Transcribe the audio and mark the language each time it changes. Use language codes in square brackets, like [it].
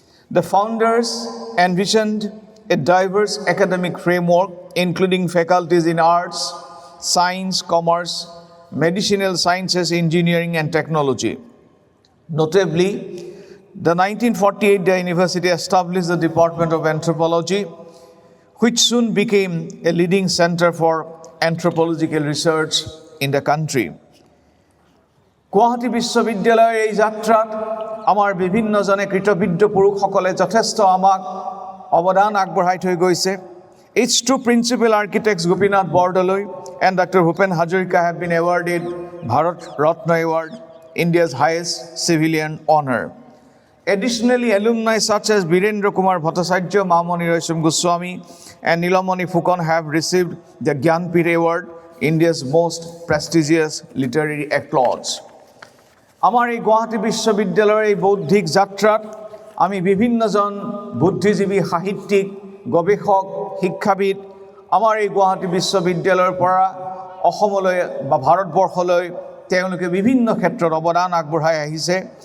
[en] The founders envisioned a diverse academic framework, including faculties in arts, science, commerce, medicinal sciences, engineering, and technology. Notably, the 1948 the university established the Department of Anthropology, which soon became a leading center for anthropological research in the country. [as] Guwahati বিশ্ববিদ্যালয়ৰ এই যাত্ৰাত আমাৰ বিভিন্নজনে কৃতবিদ্য পুৰুষসকলে যথেষ্ট আমাক অৱদান আগবঢ়াই থৈ গৈছে. [en] Its two principal architects, Gopinath Bordoloi and Dr. Bhupen Hazarika, have been awarded Bharat Ratna Award, India's highest civilian honor. Additionally, alumni such as Birendra Kumar Bhattacharya, Mamoni Roysom Goswami, and Nilamani Fukan have received the Gyanpith Award, India's most prestigious literary applause. [as] আমাৰ এই গুৱাহাটী বিশ্ববিদ্যালয়ৰ এই বৌদ্ধিক যাত্ৰাত আমি বিভিন্নজন বুদ্ধিজীৱী, সাহিত্যিক, গৱেষক, শিক্ষাবিদ আমাৰ এই গুৱাহাটী বিশ্ববিদ্যালয়ৰ পৰা অসমলৈ বা ভাৰতবৰ্ষলৈ তেওঁলোকে বিভিন্ন ক্ষেত্ৰত অৱদান আগবঢ়াই আহিছে।